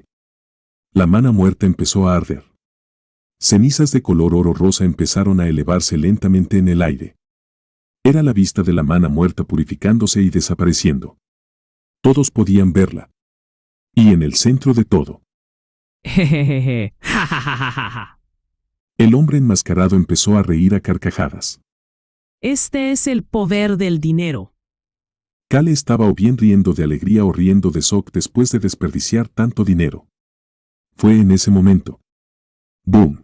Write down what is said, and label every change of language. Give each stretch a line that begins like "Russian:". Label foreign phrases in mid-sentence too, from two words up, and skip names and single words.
Spanish: La mana muerta empezó a arder. Cenizas de color oro rosa empezaron a elevarse lentamente en el aire. Era la vista de la mana muerta purificándose y desapareciendo. Todos podían verla. Y en el centro de todo, Jejeje. Ja, ja, ja, ja, ja, ja. el hombre enmascarado empezó a reír a carcajadas. Este es el poder del dinero. Kale estaba o bien riendo de alegría o riendo de shock después de desperdiciar tanto dinero. Fue en ese momento. ¡Boom!